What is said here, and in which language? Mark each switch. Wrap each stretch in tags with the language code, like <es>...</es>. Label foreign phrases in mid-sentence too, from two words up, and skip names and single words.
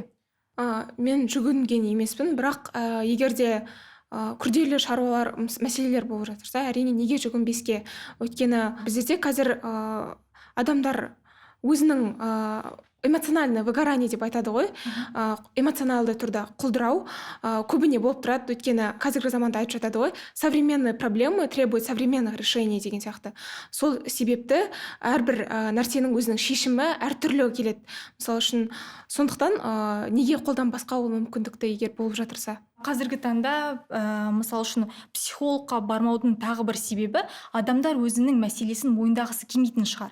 <kk>Мен жүгінген емеспін, бірақ егерде күрделі шаруалар, мәселелер болып жатырса, әрине неге жүгінбеске? Өйткені бізде қазір адамдар өзінің</kk> <ru>эмоциональный выгорание</ru> <kk>деп айтады ғой, эмоционалды түрде құлдырау көбіне болып тұрады. Өйткені қазіргі заманда айтып жатады ғой,</kk> <ru>современные проблемы требуют современных решений</ru> <kk>деген сияқты. Сол себепті әрбір нәрсенің өзінің шешімі әртүрлі келеді. Мысалы үшін, сондықтан неге қолданбасқа ол мүмкіндікті егер болып жатырса? Қазіргі таңда, мысал үшін, психологқа бармаудың тағы бір себебі адамдар өзінің мәселесін мойындағысы келмейтін шығар.</kk>